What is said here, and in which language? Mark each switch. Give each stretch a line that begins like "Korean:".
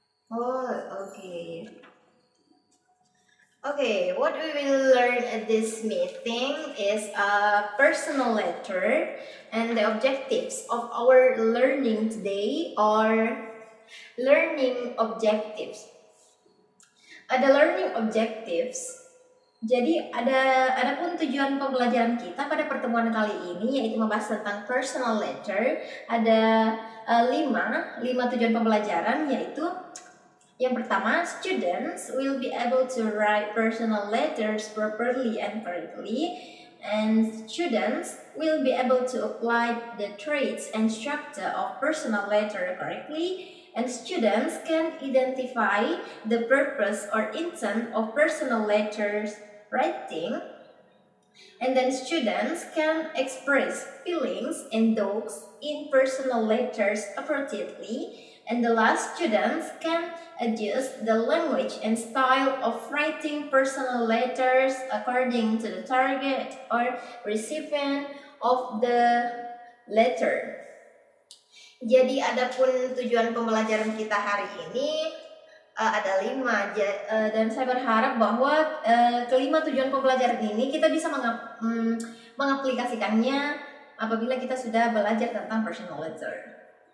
English: Oh, okay. Okay, what we will learn at this meeting is a personal letter, and the objectives of our learning today are learning objectives.
Indonesian: Ada learning objectives. Jadi adapun tujuan pembelajaran kita pada pertemuan kali ini yaitu membahas tentang personal letter. Ada lima tujuan pembelajaran, yaitu yang pertama,
English: students will be able to write personal letters properly and correctly, and students will be able to apply the traits and structure of personal letter correctly, and students can identify the purpose or intent of personal letters writing, and then students can express feelings and thoughts in personal letters appropriately. And the last, students can adjust the language and style of writing personal letters according to the target or recipient of the letter.
Indonesian: Jadi adapun tujuan pembelajaran kita hari ini ada 5, dan saya berharap bahwa kelima tujuan pembelajaran ini kita bisa mengaplikasikannya apabila kita sudah belajar tentang personal letter.